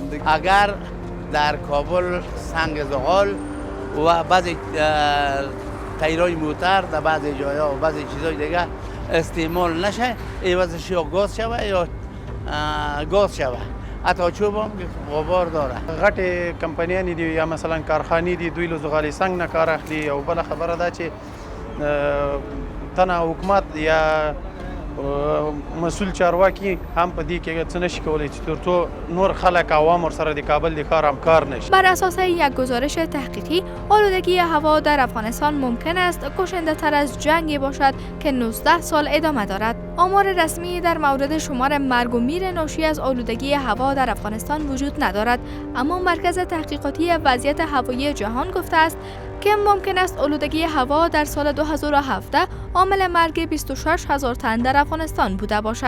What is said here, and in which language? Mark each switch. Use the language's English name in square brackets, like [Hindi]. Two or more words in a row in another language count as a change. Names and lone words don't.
[Persian] اگر در کابل سنگ زغال و بعضی تایرهای موتر در بعضی جاها و بعضی چیزهای دیگه استعمال نشه، عوضش یا گاز شوه یا گاز شوه. حتی چوب هم غبار داره. [Pashto] غټ کمپنیانی دي یا مثلا کارخانې دي دوی له زغالي څنګ نه کار اخلي او بل خبره ده چې تنه حکومت یا مسئول چارواکي هم په دې کې څه نشي کولی چې ترڅو نور خلک عوام ورسره د کابل د ښار همکار نشي. [Persian] بر اساس یک گزارش تحقیقی آلودگی هوا در افغانستان ممکن است کشنده تر از جنگی باشد که 19 سال ادامه دارد. آمار رسمی در مورد شمار مرگ و میر ناشی از آلودگی هوا در افغانستان وجود ندارد، اما مرکز تحقیقاتی وضعیت هوایی جهان گفته است که ممکن است آلودگی هوا در سال 2017 عامل مرگ 26,000 تن در افغانستان بوده باشد.